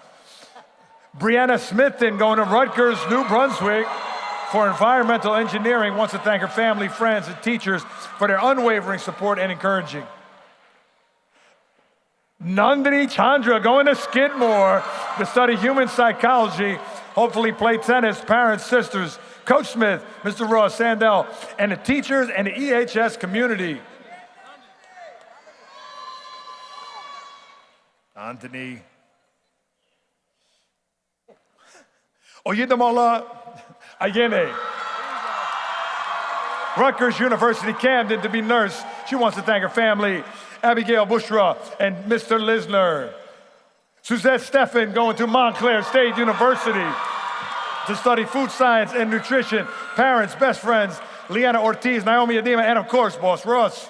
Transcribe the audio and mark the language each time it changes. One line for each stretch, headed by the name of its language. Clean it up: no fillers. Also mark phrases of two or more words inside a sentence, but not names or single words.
English: Brianna Smithton, going to Rutgers, New Brunswick for environmental engineering, wants to thank her family, friends, and teachers for their unwavering support and encouraging. Nandini Chandra, going to Skidmore to study human psychology, hopefully play tennis, parents, sisters, Coach Smith, Mr. Ross, Sandell, and the teachers and the EHS community. Anthony. Oyedemola Ayene. Rutgers University, Camden, to be nurse. She wants to thank her family, Abigail Bushra and Mr. Lisner. Suzette Steffen, going to Montclair State University to study food science and nutrition. Parents, best friends, Leanna Ortiz, Naomi Adema, and of course, Boss Russ.